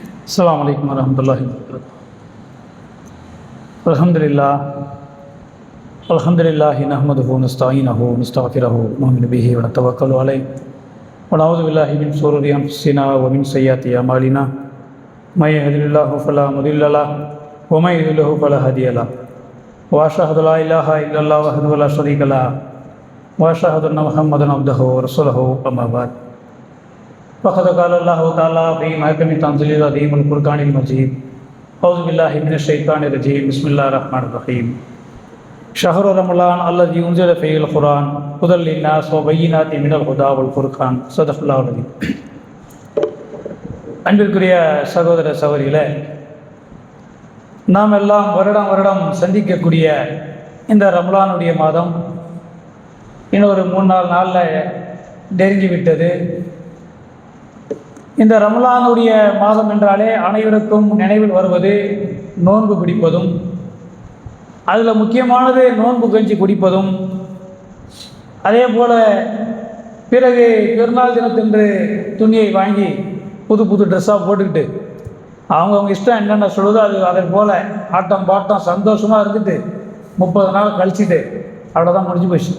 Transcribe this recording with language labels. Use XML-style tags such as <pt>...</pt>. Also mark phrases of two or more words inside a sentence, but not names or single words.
<ar>السلام عليكم ورحمة الله وبركاته. الحمد لله نحمده ونستعينه ونستغفره ونؤمن به ونتوكل عليه ونعوذ بالله من شرور أنفسنا ومن سيئات أعمالنا من يهده الله فلا مضل له ومن يضلله فلا هادي له وأشهد أن لا إله إلا الله وحده لا شريك له وأشهد أن محمدا عبده ورسوله أما بعد. فقد قال الله تعالى في محكم تنزيل العظيم القرآن المجيد أعوذ بالله من الشيطان الرجيم بسم الله الرحمن الرحيم شهر رمضان الذي أنزل فيه القرآن هدى للناس وبينات من الهدى والفرقان صدق الله العظيم.</ar> <ta>அன்பிற்குரிய சகோதர சகோதரிகளே, நாம் எல்லாம் வருடம் சந்திக்கக்கூடிய இந்த ரமலானுடைய மாதம் இன்னொரு 3-4 நாளில் நெருங்கிவிட்டது. இந்த ரமலானுடைய மாதம் என்றாலே அனைவருக்கும் நினைவில் வருவது நோன்பு பிடிப்பதும், அதில் முக்கியமானது நோன்பு கஞ்சி குடிப்பதும், அதே போல் பிறகு பெருநாள் தினத்தன்று துணியை வாங்கி புது ட்ரெஸ்ஸாக போட்டுக்கிட்டு அவங்கவுங்க இஷ்டம் என்னென்ன சொல்லுதோ அதை போல் ஆட்டம் பாட்டம் சந்தோஷமாக இருந்துட்டு 30 நாள் கழிச்சிட்டு அவ்வளோதான் முடிஞ்சு போச்சு.</ta>